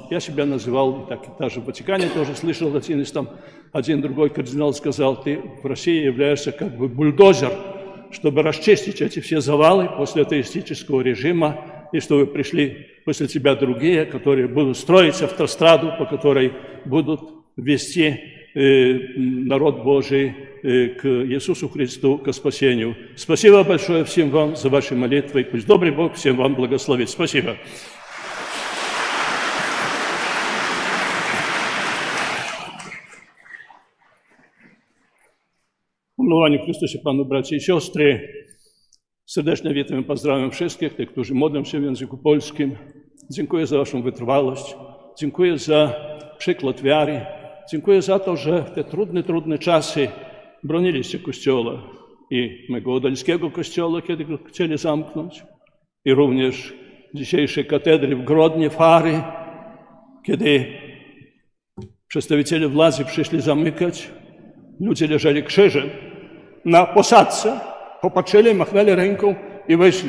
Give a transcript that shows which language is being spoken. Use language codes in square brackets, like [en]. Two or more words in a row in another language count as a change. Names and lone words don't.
[ru] Я себя называл, и так и даже в Ватикане тоже слышал, один другой кардинал сказал, ты в России являешься как бы бульдозер, чтобы расчистить эти все завалы после атеистического режима, и что вы пришли после тебя другие, которые будут строить автостраду, по которой будут вести народ Божий к Иисусу Христу, к спасению. Спасибо большое всем вам за ваши молитвы. Пусть добрый Бог всем вам благословит. Спасибо. [pl] Umilowani w Chrystusie Panu, bracia i siostry, serdecznie witam i pozdrawiam wszystkich, tych, którzy modlą się w języku polskim. Dziękuję za waszą wytrwałość, dziękuję za przykład wiary, dziękuję za to, że w te trudne czasy broniliście Kościoła i mego odalskiego Kościoła, kiedy go chcieli zamknąć, i również dzisiejszej katedry w Grodnie, Fary, kiedy przedstawiciele władzy przyszli zamykać, ludzie leżeli krzyżem na posadzce, popatrzyli, machnęli ręką i wyszli.